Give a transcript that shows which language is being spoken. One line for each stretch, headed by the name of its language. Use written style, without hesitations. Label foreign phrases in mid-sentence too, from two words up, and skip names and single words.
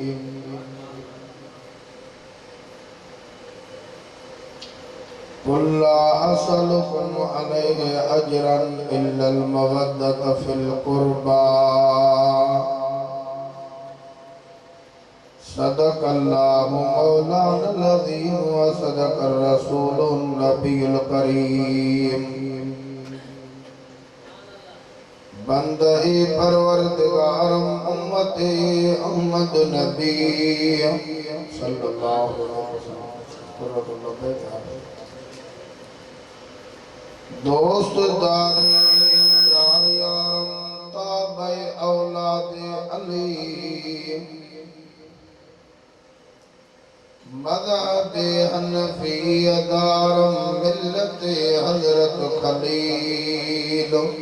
Arabic: قل لا أسألكم عليه أجرا إلا المودة في القربى. صدق الله مولانا العظيم وصدق رسوله النبي الكريم.
Persian: بندهٔ پروردگارم امت احمد نبی
Arabic: صلى الله عليه وسلم.
Persian: دوست دار یار یارم تابع اولاد علی مذهب حنفی دارم ملت حضرت خلیل.